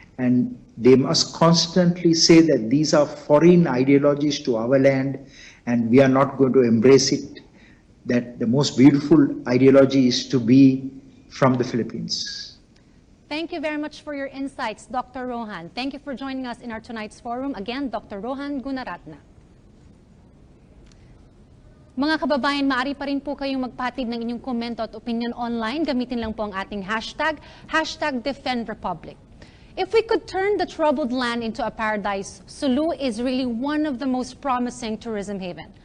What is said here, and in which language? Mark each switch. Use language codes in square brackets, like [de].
[en] And they must constantly say that these are foreign ideologies to our land and we are not going to embrace it, that the most beautiful ideology is to be from the Philippines. Thank you very much for your insights, Dr. Rohan. Thank you for joining us in our tonight's forum. Again, Dr. Rohan Gunaratna. [tl] Mga kababayan, maaari pa rin po kayong magpatid ng inyong komento at opinion online. Gamitin lang po ang ating hashtag, #DefendRepublic. [en] If we could turn the troubled land into a paradise, Sulu is really one of the most promising tourism haven.